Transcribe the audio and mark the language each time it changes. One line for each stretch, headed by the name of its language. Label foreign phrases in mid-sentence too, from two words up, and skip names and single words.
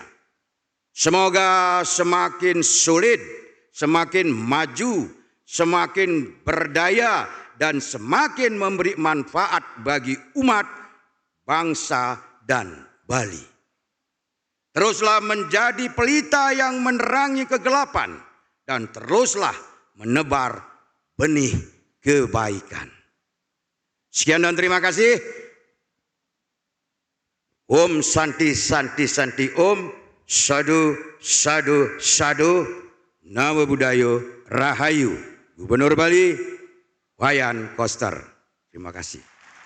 Indonesian: Semoga semakin solid, semakin maju, semakin berdaya, dan semakin memberi manfaat bagi umat, bangsa, dan Bali. Teruslah menjadi pelita yang menerangi kegelapan, dan teruslah menebar benih kebaikan. Sekian dan terima kasih.
Sanskrit: ॐ शान्ति शान्ति शान्ति ॐ. साधु साधु साधु.
Pali: Namo Buddhaya
Sanskrit: Rahayu.
Indonesian: Gubernur Bali Wayan Koster. Terima kasih.